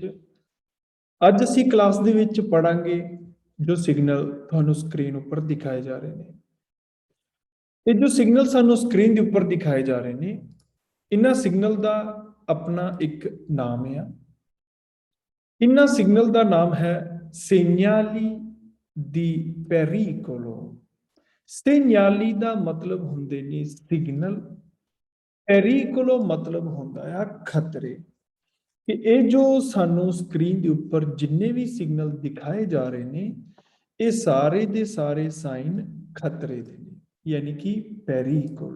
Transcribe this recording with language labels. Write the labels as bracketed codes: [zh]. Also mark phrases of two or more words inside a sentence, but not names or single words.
[pa] ਅੱਜ ਅਸੀਂ ਕਲਾਸ ਦੇ ਵਿੱਚ ਪੜਾਂਗੇ ਜੋ ਸਿਗਨਲ ਤੁਹਾਨੂੰ ਸਕਰੀਨ ਉੱਪਰ ਦਿਖਾਏ ਜਾ ਰਹੇ ਨੇ। ਇਹ ਜੋ ਸਿਗਨਲ ਸਾਨੂੰ ਸਕਰੀਨ ਦੇ ਉੱਪਰ ਦਿਖਾਏ ਜਾ ਰਹੇ ਨੇ, ਇਹਨਾਂ ਸਿਗਨਲ ਦਾ ਆਪਣਾ ਇੱਕ ਨਾਮ ਆ। ਇਹਨਾਂ ਸਿਗਨਲ ਦਾ ਨਾਮ ਹੈ [it] segnali di pericolo। [pa] segnali ਦਾ ਮਤਲਬ ਹੁੰਦੇ ਨੇ ਸਿਗਨਲ, ਪੈਰੀਕੋਲੋ ਮਤਲਬ ਹੁੰਦਾ ਆ ਖਤਰੇ। ਕਿ ਇਹ ਜੋ ਸਾਨੂੰ ਸਕਰੀਨ ਦੇ ਉੱਪਰ ਜਿੰਨੇ ਵੀ ਸਿਗਨਲ ਦਿਖਾਏ ਜਾ ਰਹੇ ਨੇ, ਇਹ ਸਾਰੇ ਦੇ ਸਾਰੇ ਸਾਈਨ ਖਤਰੇ ਦੇ ਨੇ, ਯਾਨੀ ਕਿ ਪੈਰੀਕੋਲੋ।